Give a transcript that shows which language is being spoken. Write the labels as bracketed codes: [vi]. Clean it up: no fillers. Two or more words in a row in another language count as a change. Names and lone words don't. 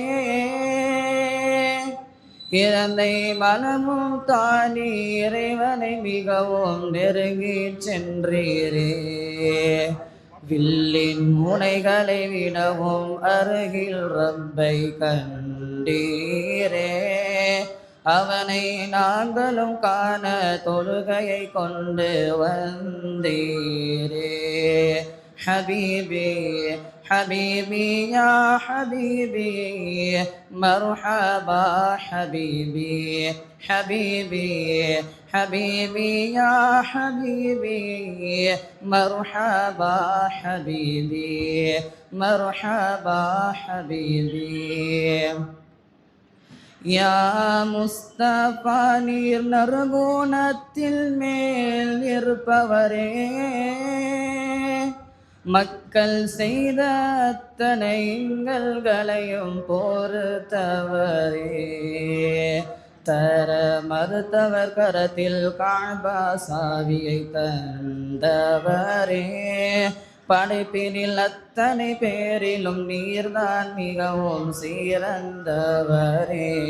[ta] இறந்தை மனமும் தானி இறைவனை மிகவும் நெருங்கி சென்றீரே வில்லின் முனைகளை விடவும் அருகில் ரப்பை கண்டீரே அவனை நாங்களும் காண தொழுகையை கொண்டு வந்தீரே [ar] حبيبي حبيبي يا حبيبي مرحبا حبيبي حبيبي حبيبي يا حبيبي مرحبا حبيبي مرحبا حبيبي [ta] யா முஸ்தபா நீர் நறுகுணத்தில் மேல் இருப்பவரே மக்கள் செய்த அத்தனை இன்னல்களையும் பொறுத்தவரே, தர மறுத்தவர் கரத்தில் காபா சாவியை தந்தவரே, படைப்பினில் அத்தனை பேரிலும் நீர்தான் மிகவும் சிறந்தவரே.